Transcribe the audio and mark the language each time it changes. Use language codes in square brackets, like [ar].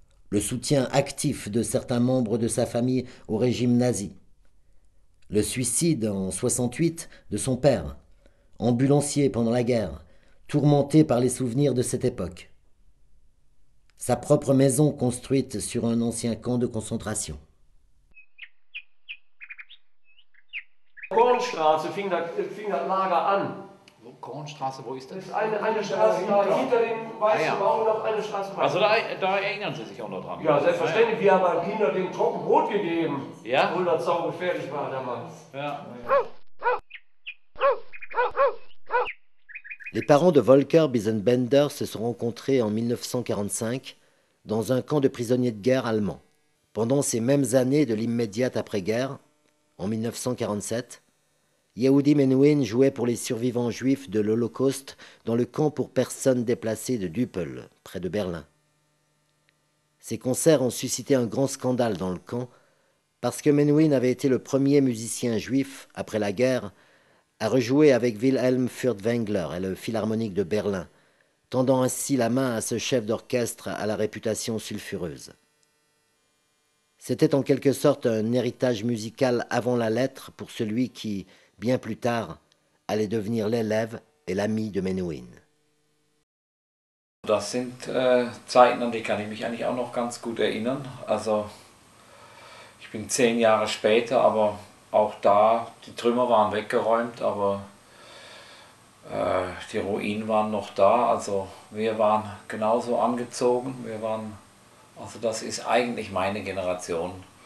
[fr] Le soutien actif de certains membres de sa famille au régime nazi, le suicide en 1968 de son père, ambulancier pendant la guerre, tourmenté par les souvenirs de cette époque. Sa propre maison construite sur un ancien camp de concentration. [de] Kornstraße fing das Lager an. Kornstraße, wo ist das? Eine Straße da hinter dem weißen Baum noch eine Straße weiter. Also da erinnern Sie sich auch noch dran? Ja, selbstverständlich. Wir haben an Kinder den trocken Brot gegeben. Ja? Obwohl das sau gefährlich war damals. Ja. [fr] Les parents de Volker Biesenbender se sont rencontrés en 1945 dans un camp de prisonniers de guerre allemand. Pendant ces mêmes années de l'immédiate après-guerre, en 1947, Yehudi Menuhin jouait pour les survivants juifs de l'Holocauste dans le camp pour personnes déplacées de Düppel, près de Berlin. Ces concerts ont suscité un grand scandale dans le camp parce que Menuhin avait été le premier musicien juif, après la guerre, à rejouer avec Wilhelm Furtwängler et le Philharmonique de Berlin, tendant ainsi la main à ce chef d'orchestre à la réputation sulfureuse. C'était en quelque sorte un héritage musical avant la lettre pour celui qui, bien plus tard, allait devenir l'élève et l'ami de Menuhin. [de] Das sind Zeiten, an die kann ich mich eigentlich auch noch ganz gut erinnern. Also ich bin 10 Jahre später, aber auch da, die Trümmer waren weggeräumt, aber die Ruinen waren noch da. Also wir waren genauso angezogen. Also das ist eigentlich meine Generation.